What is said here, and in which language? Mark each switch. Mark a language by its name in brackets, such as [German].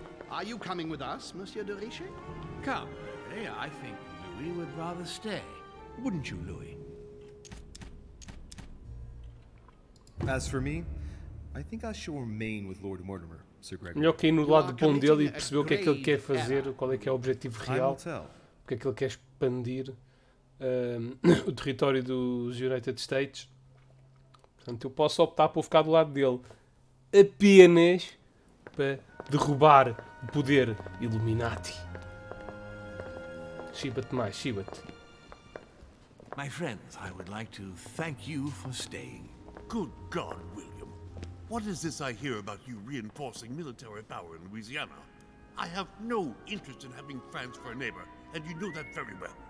[English] Are you coming with us, Monsieur de Richet? Come, Gregory, I think Louis would rather stay. Wouldn't you, Louis? As for me, I think I shall remain with Lord Mortimer, Sir Gregory. [Portuguese] Melhor que ir no lado bom dele e perceber o que é que ele quer fazer, qual é que é o objetivo real, porque é que ele quer expandir o território dos United States. Portanto, eu posso optar por ficar do lado dele apenas para derrubar o poder Illuminati. Chiba-te mais, chiba-te. [English] My friends, I would like to thank you for staying. Good God, William. What is this I hear about you reinforcing military power in Louisiana? I have no interest in having France for a neighbor, and you know that very well.